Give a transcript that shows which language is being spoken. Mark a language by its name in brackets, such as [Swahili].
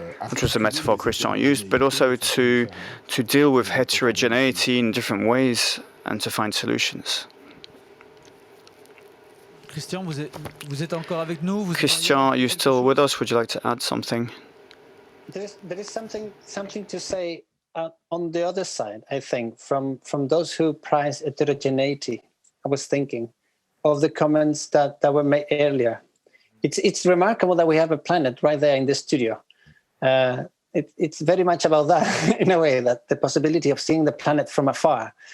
[English] which was a metaphor Cristian used, but also to deal with heterogeneity in different ways and to find solutions. [French] Cristian, vous êtes encore avec nous? [English] Cristian, are you still with us? Would you like to add something? There is something to say on the other side, I think, from those who prize heterogeneity. I was thinking of the comments that were made earlier. It's remarkable that we have a planet right there in the studio. It's very much about that in a way, that the possibility of seeing the planet from afar.